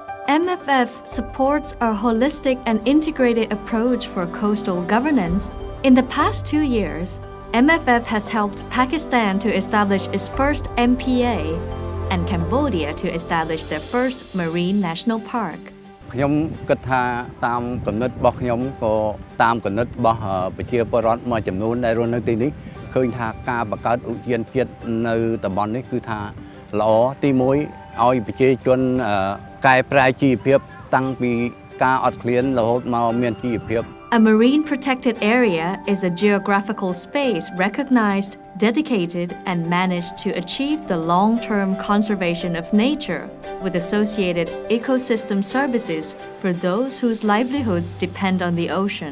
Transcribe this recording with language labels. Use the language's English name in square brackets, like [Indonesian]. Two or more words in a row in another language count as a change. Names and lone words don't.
[English] MFF supports a holistic and integrated approach for coastal governance. In the past 2 years, MFF has helped Pakistan to establish its first MPA and Cambodia to establish their first marine national park. [Khmer] ខ្ញុំគិតថាតាមគំនិតរបស់ខ្ញុំក៏តាមគំនិតរបស់ប្រជាពលរដ្ឋមួយចំនួនដែលរស់នៅទីនេះឃើញថាការបង្កើតឧទ្យានជាតិនៅតំបន់នេះគឺថាល្អទី1ឲ្យប្រជាជនកែប្រែជីវភាពតាំងពីការអត់ឃ្លានរហូតមកមានជីវភាព [English] A marine protected area is a geographical space recognized, dedicated, and managed to achieve the long-term conservation of nature with associated ecosystem services for those whose livelihoods depend on the ocean.